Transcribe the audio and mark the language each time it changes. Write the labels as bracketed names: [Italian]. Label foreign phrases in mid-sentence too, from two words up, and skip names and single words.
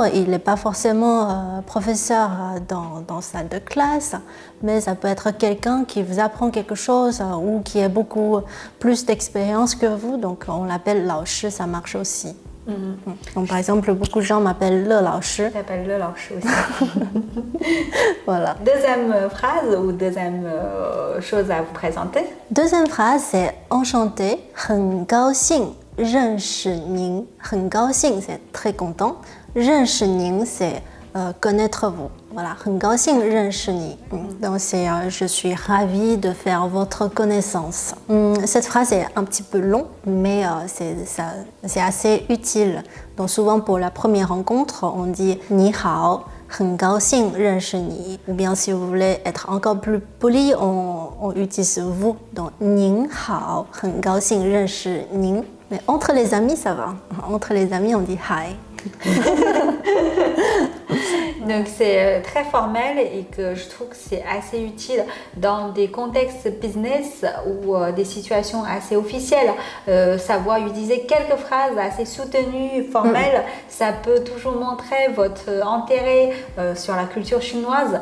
[French] Il n'est pas forcément professeur dans salle de classe, mais ça peut être quelqu'un qui vous apprend quelque chose ou qui a beaucoup plus d'expérience que vous, donc on l'appelle 老师, ça marche aussi. Donc, par exemple, beaucoup de gens m'appellent le 老师. T'appelles le 老师 aussi. Voilà. Deuxième phrase ou deuxième chose à vous présenter. Deuxième phrase, c'est enchanté, [Chinese] 很高兴认识您. 很高兴, [French] c'est très content. [Chinese] 认识您, [French] c'est connaître vous. Voilà, [Chinese] 很高兴认识你. [French] Donc c'est je suis ravie de faire votre connaissance. Cette phrase est un petit peu longue, mais c'est assez utile. Donc souvent pour la première rencontre, on dit [Chinese] 你好, 很高兴认识你. [French] Ou bien si vous voulez être encore plus poli, on utilise vous. [Chinese] Donc 您好, 很高兴认识您. [French] Mais entre les amis, ça va. Entre les amis, on dit hi. Donc c'est très formel et que je trouve que c'est assez utile dans des contextes business ou des situations assez officielles. Savoir utiliser quelques phrases assez soutenues, formelles, ça peut toujours montrer votre intérêt sur la culture chinoise.